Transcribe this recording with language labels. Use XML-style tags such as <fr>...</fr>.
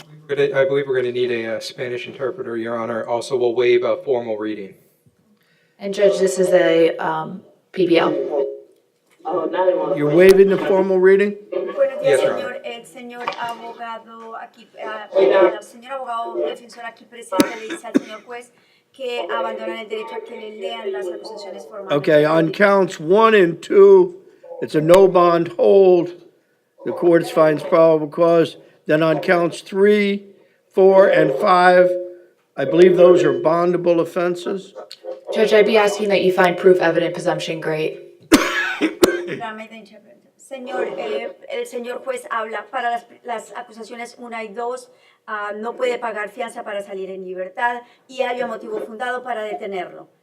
<en>I believe we're going to need a Spanish interpreter, Your Honor. Also, we'll waive a formal reading. And Judge, this is a PBL. You're waiving the formal reading?</en> <es>Buenos</es> <en>Yes,</en> <es>días,</es> <en>Your</en> <es>señor. El señor abogado aquí, el señor abogado defensor aquí presente le dice al señor juez que abandonan el derecho a que le lean las acusaciones formales.</es> <en>Okay, on counts 1 and 2, it's a no bond hold. The court finds probable cause. Then on counts 3, 4, and 5, I believe those are bondable offenses. Judge, I'd be asking that you find proof evident presumption great.</en> <es>Señor, el señor juez habla para las acusaciones 1 y 2, no puede pagar fianza para salir en libertad y haya motivo fundado para detenerlo.</es>